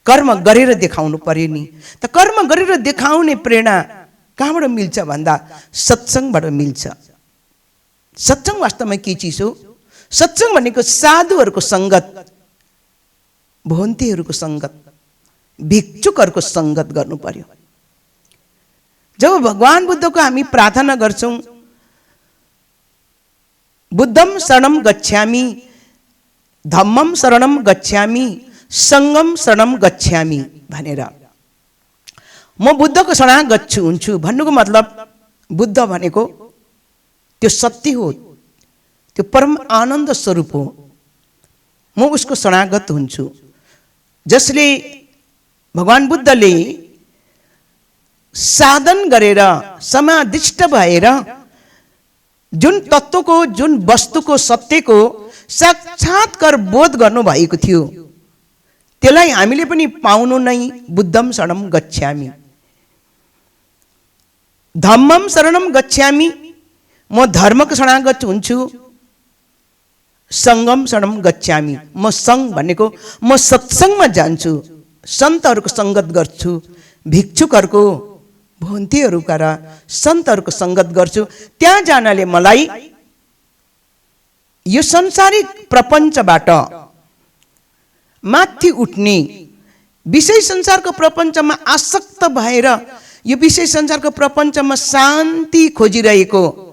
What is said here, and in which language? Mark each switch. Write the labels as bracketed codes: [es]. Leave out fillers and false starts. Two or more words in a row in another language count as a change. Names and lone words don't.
[ne] कर्म गरेर देखाउनु पर्यो नि। त कर्म गरेर देखाउने प्रेरणा कहाँबाट मिल्छ भन्दा सत्सङ्गबाट मिल्छ। सत्सङ्ग वास्तवमा के चिज हो? सत्सङ्ग भनेको साधुहरूको सङ्गत, भोन्तेहरूको सङ्गत, भिक्षुकहरूको सङ्गत गर्नु पर्यो। जब भगवान बुद्धको हामी प्रार्थना गर्छौँ, [pi] बुद्धम शरणम गच्छामि, धम्मम शरणम गच्छामि, सङ्गम शरणम गच्छामि [ne] भनेर, म बुद्धको शरणागत हुन्छु भन्नुको मतलब बुद्ध भनेको त्यो सत्य हो, त्यो परम आनन्द स्वरूप हो। म उसको शरणागत हुन्छु। जसले भगवान बुद्धले साधन गरेर समाधिष्ट भएर जुन तत्त्वको, जुन वस्तुको, सत्यको साक्षात्कार बोध गर्नु भएको थियो, त्यसलाई हामीले पनि पाउनु नै [pi] बुद्धम शरणम गच्छामि। धम्मम शरणम गच्छामि, [ne] म धर्मको शरणागत हुन्छु। [pi] सङ्गम शरणम गच्छामि, [ne] म सङ्ग भनेको म सत्सङ्गमा जान्छु, सन्तहरूको सङ्गत गर्छु, भिक्षुकहरूको, भोन्तेहरूका र सन्तहरूको सङ्गत गर्छु। त्यहाँ जानले मलाई यो संसारिक प्रपञ्चबाट माथि उठ्ने, विषय संसारको प्रपञ्चमा आसक्त भएर यो विषय संसारको प्रपञ्चमा शान्ति खोजिरहेको